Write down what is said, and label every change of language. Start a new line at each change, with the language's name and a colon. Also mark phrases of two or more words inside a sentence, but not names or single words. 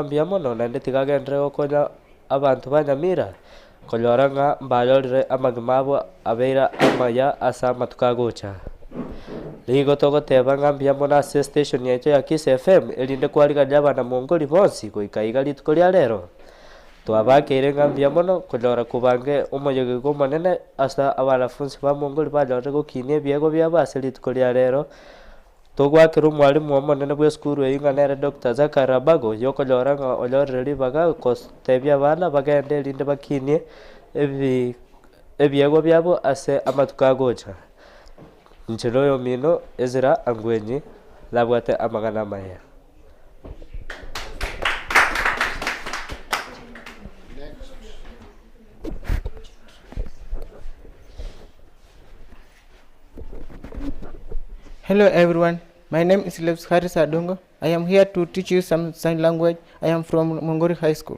Gusii: mbia mono nande tigagendere okonya abantu ba Nyamira kolora nga mbayolire amagima abo abeira amaya asa matukagocha ligo togoteba ngambia mono ase station yaito ya Kisii FM elinde kwariga abana Mwongori bonsi goikaiga rituko ria rero twabakire ngambia mono kolora kubange umoyego manene asa abanafunzi ba Mwongori bajore gokinia ebiego byabase rituko ria rero tugwakira umwarimu omonene bwa skuru eyinganere Dr. Zakarabago yokolora nga olorere ribaga kostebia abana bagende erinde bakinie ebiego byabo ase amatuka gocha nchiroyo mino Ezra Angwenyi labwate amagana maya.
English: Hello everyone, my name is Lebs Haris Adongo. I am here to teach you some sign language. I am from Mwongori High School.